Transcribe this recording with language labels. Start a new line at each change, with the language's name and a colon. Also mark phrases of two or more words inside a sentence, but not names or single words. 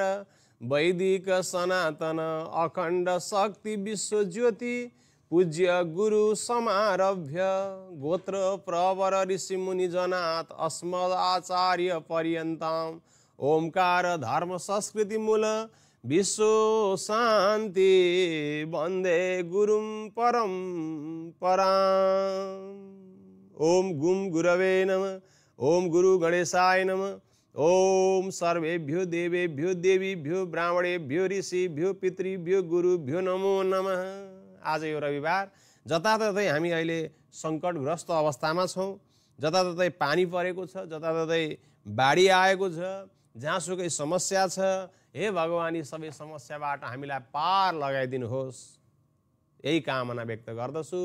Sanskrit: वैदिक सनातन अखंड शक्ति विश्व ज्योति पूज्य गुरु समारभ्य गोत्र प्रवर ऋषि मुनि जनात् अस्मद आचार्य पर्यन्ताम ओमकार धर्म संस्कृति मूल विश्व शांति वंदे गुरुं परम पराम। ओम गुम गुरवे नमः। ओम गुरु गणेशाय नमः। ओम सर्वेभ्यो देवेभ्यो देवीभ्यो ब्राह्मणेभ्यो ऋषिभ्यो पितृभ्यो गुरुभ्यो नमो नमः।
Nepali: आज यो रविवार जताततै हामी अहिले संकटग्रस्त अवस्थामा छौं। जताततै पानी परेको छ, जताततै बाढी आएको छ, जहाँसुकै समस्या छ। हे भगवान यी सबै समस्याबाट हामीलाई पार लगाइदिनुहोस् यही कामना व्यक्त गर्दछु।